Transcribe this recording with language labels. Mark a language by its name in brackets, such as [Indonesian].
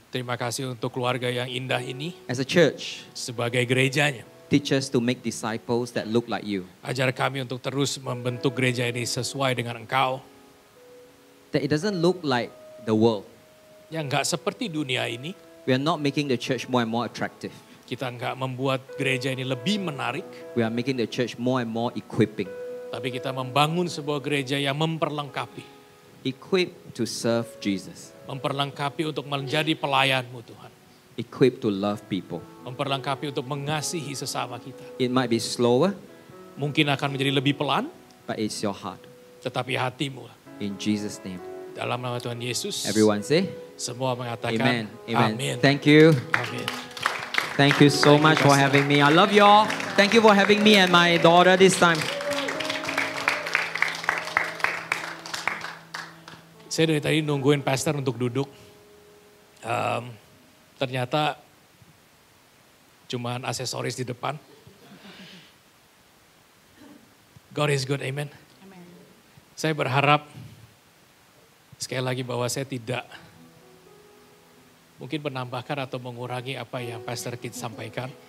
[Indonesian] Terima kasih untuk keluarga yang indah ini. [English] As a church, [Indonesian] Sebagai gerejanya. [English] teach us to make disciples that look like you. [Indonesian] Ajar kami untuk terus membentuk gereja ini sesuai dengan Engkau. [English] That it doesn't look like the world. [Indonesian] Yang enggak seperti dunia ini. [English] We are not making the church more and more attractive. [Indonesian] Kita enggak membuat gereja ini lebih menarik. [English] We are making the church more and more equipping. [Indonesian] Tapi kita membangun sebuah gereja yang memperlengkapi. [English] Equipped to serve Jesus. [Indonesian] Memperlengkapi untuk menjadi pelayan-Mu Tuhan. [English] Equipped to love people. [Indonesian] Memperlengkapi untuk mengasihi sesama kita. [English] It might be slower, [Indonesian] Mungkin akan menjadi lebih pelan. [English] but it's your heart. [Indonesian] Tetapi hatimu. [English] In Jesus' name. [Indonesian] Dalam nama Tuhan Yesus. [English] Everyone say, [Indonesian] Semua mengatakan [English] Amen. Amen. [Indonesian] Amin. [English] Thank you. [Indonesian] Amin. [English] Thank you so Thank you, much for Pastor. having me. I love you all. Thank you for having me and my daughter this time. [Indonesian] Saya dari tadi nungguin pastor untuk duduk. Ternyata cuman aksesoris di depan. [English] God is good, amen. [Indonesian] Saya berharap sekali lagi bahwa saya tidak mungkin menambahkan atau mengurangi apa yang Pastor Kit sampaikan.